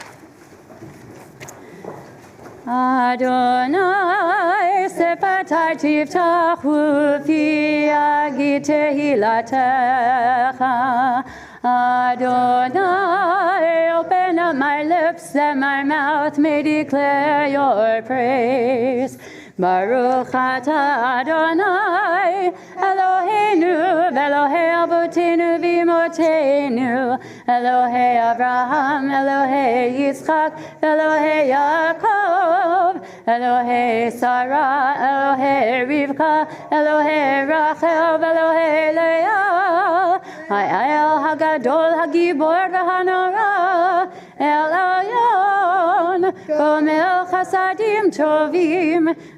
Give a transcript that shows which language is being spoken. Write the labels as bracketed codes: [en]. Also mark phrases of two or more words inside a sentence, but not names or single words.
[he] אדני שפתי תפתח פי יגיד תהלתך. Adonai, [en] open up my lips and my mouth may declare your praise. [he] ברוך אתה אדני אלהינו אלהי אבותינו ואמותינו, אלהי אברהם אלהי יצחק אלהי יעקב אלהי שרה אלהי רבקה אלהי רחל אלהי לאה אל הגדול הגבור והנורא אל עליון גומל חסדים טובים,